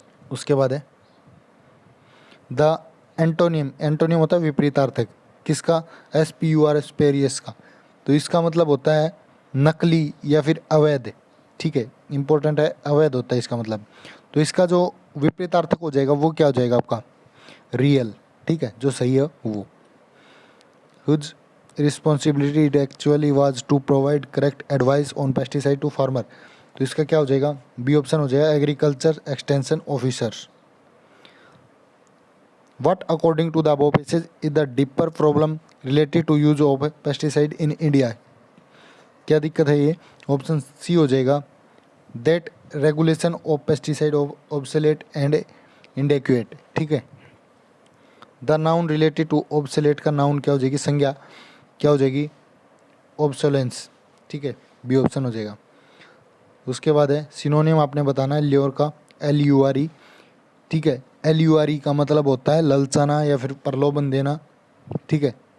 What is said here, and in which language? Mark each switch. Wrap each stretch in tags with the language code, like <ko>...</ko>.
<hi>उसके बाद है द एंटोनियम, एंटोनियम होता है विपरीतार्थक, किसका? SPUR, स्पेरियस का। तो इसका मतलब होता है नकली या फिर अवैध, ठीक है, इंपॉर्टेंट है, अवैध होता है इसका मतलब। तो इसका जो विपरीतार्थक हो जाएगा वो क्या हो जाएगा आपका? रियल, ठीक है, जो सही है वो।</hi> <en>Whose responsibility it actually was to provide correct advice on pesticide to farmer?</en> <hi>तो इसका क्या हो जाएगा? बी ऑप्शन हो जाएगा, agriculture extension officer.</hi> <en>What according to the above passage is the deeper problem related to use of pesticide in India?</en> <hi>क्या दिक्कत है ये? ऑप्शन सी हो जाएगा,</hi> <en>that regulation of pesticide of obsolete and inadequate,</en> <hi>ठीक है। The noun related to obsolete का noun क्या हो जाएगी? संज्ञा क्या हो जाएगी? ऑब्सोलेंस, ठीक है, बी ऑप्शन हो जाएगा। उसके बाद है सिनोनिम आपने बताना है ल्योर का, LURE, ठीक है। LURE का मतलब होता है ललचाना या फिर प्रलोभन देना, ठीक है।</hi>